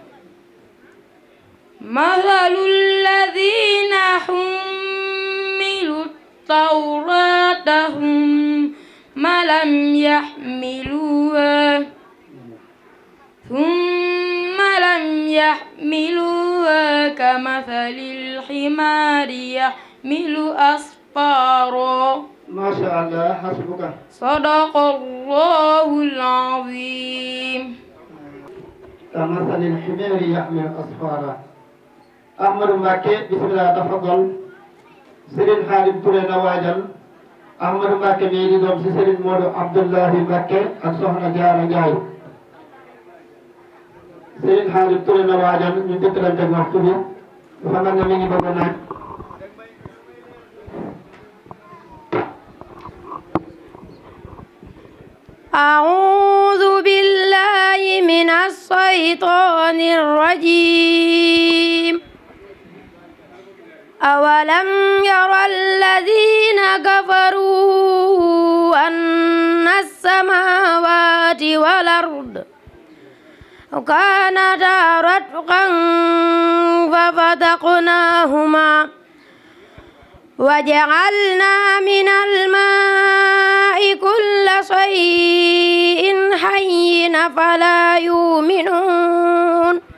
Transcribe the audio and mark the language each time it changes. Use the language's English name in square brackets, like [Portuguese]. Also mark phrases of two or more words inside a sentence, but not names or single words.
[Arabic] مثل الذين حملوا التوراة ثم لم يحملوها كمثل الحمار يحمل أسفارا ما شاء الله حسبك صدق الله العظيم كمثل الحمار يحمل أسفارا أحمد مكي بسم الله تفضل [Wolof] Serigne Khadim Touré na waajal Ahmadou Mbacké mii di doom ci Serigne Modou Abdoulahi Mbacké ak Soxna Jaara Njaay Serigne Khadim Touré na waajal ñu dëkkalante waxtu bi dafa mel ne mi ngi bëgg a naaj [Arabic] أعوذ بالله من الشيطان الرجيم أولم ير الذين كفروا أن السماوات والأرض كانتا رتقا ففتقناهما وجعلنا من الماء كل شيء حي فلا يؤمنون